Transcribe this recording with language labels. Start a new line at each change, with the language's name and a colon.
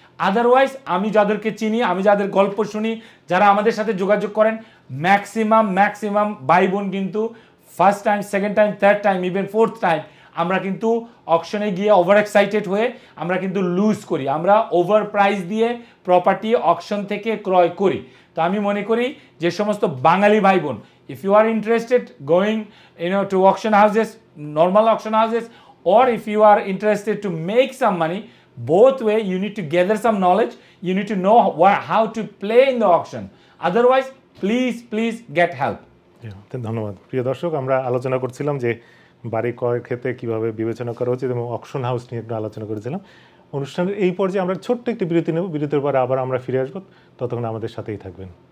Bangla: Otherwise আমি যাদেরকে চিনি, আমি যাদের গল্প শুনি, যারা আমাদের সাথে যোগাযোগ করেন, ম্যাক্সিমাম ভাই বোন কিন্তু first time, second time, third time, even fourth time আমরা কিন্তু অকশনে গিয়ে ওভার এক্সাইটেড হয়ে আমরা কিন্তু লুজ করি। আমরা ওভার প্রাইস দিয়ে প্রপার্টি অকশন থেকে ক্রয় করি। তো আমি মনে করি যে সমস্ত বাঙালি ভাই বোন,
English: If you are interested going to auction houses, normal auction houses, or if you are interested to make some money, both way you need to gather some knowledge, you need to know how to play in the auction. Otherwise please get help.
Bangla: ধন্যবাদ। প্রিয় দর্শক, আমরা আলোচনা করছিলাম যে বাড়ি ক্রয়ের ক্ষেত্রে কীভাবে বিবেচনা করা উচিত এবং অকশন হাউস নিয়ে একটু আলোচনা করেছিলাম। অনুষ্ঠানের এই পর্যায়ে আমরা ছোট্ট একটি বিরতি নেব, বিরতির পরে আবার আমরা ফিরে আসবো, ততক্ষণ আমাদের সাথেই থাকবেন।